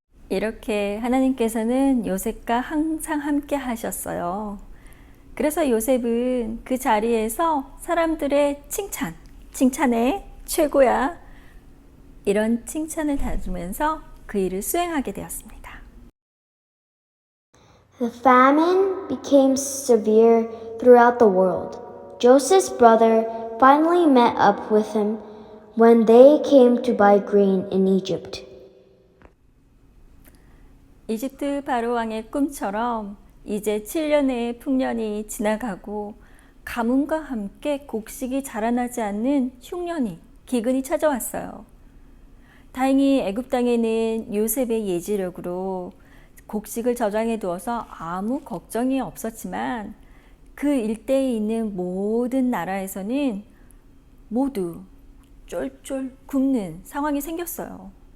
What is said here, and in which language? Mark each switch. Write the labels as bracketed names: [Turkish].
[Korean] 이렇게 하나님께서는 요셉과 항상 함께 하셨어요. 그래서 요셉은 그 자리에서 사람들의 칭찬에 최고야 이런 칭찬을 다주면서 그 일을 수행하게 되었습니다. [English] The famine became severe throughout the world. Joseph's brother finally met up with him when they came to buy grain in Egypt. [Korean] 이집트 바로 왕의 꿈처럼 이제 7년의 풍년이 지나가고 가뭄과 함께 곡식이 자라나지 않는 흉년이 기근이 찾아왔어요. 다행히 애굽 땅에는 요셉의 예지력으로 곡식을 저장해 두어서 아무 걱정이 없었지만 그 일대에 있는 모든 나라에서는 모두 쫄쫄 굶는 상황이 생겼어요.